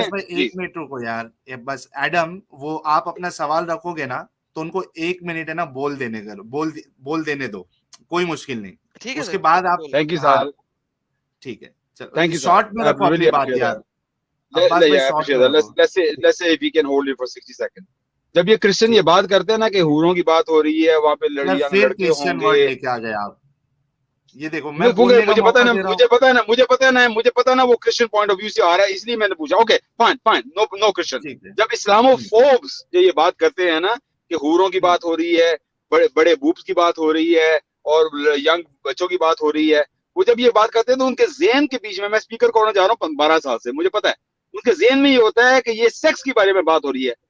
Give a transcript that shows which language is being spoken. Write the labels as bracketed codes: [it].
[ur] عباس بھائی ایک منٹ رکو یار. بس ایڈم وہ آپ اپنا سوال رکھو گے نا تو ان کو 1 منٹ ہے نا بول دینے دو، کوئی مشکل نہیں. ٹھیک ہے اس کے بعد آپ تھینک یو سر. ٹھیک ہے تھینک یو شارٹ میں رکھو اپنی بات یار. عباس بھائی شارٹ میں رکھو. [en] Let's say we can hold it for 60 seconds. [ur] جب یہ کرسچن یہ بات کرتے ہیں نا کہ حوروں کی بات ہو رہی ہے وہاں پہ لڑکے ہوں گے، لے کے آ گئے آپ. یہ دیکھو میں بولنے کا مجھے موقع دے رہا ہوں. مجھے پتا نا وہ کرسچن پوائنٹ آف ویو سے آ رہا ہے اس لیے میں نے پوچھا. Okay fine no Christian. جب اسلامو فوبس یہ بات کرتے ہیں نا کہ حوروں کی بات ہو رہی ہے، بڑے بوبس کی بات ہو رہی ہے اور ینگ بچوں کی بات ہو رہی ہے، وہ جب یہ بات کرتے ہیں تو ان کے ذہن کے بیچ میں اسپیکر کو ہونا چاہ رہا ہوں 12 سال سے، مجھے پتا ہے ان کے ذہن میں یہ ہوتا ہے کہ یہ سیکس کے بارے میں بات ہو رہی ہے.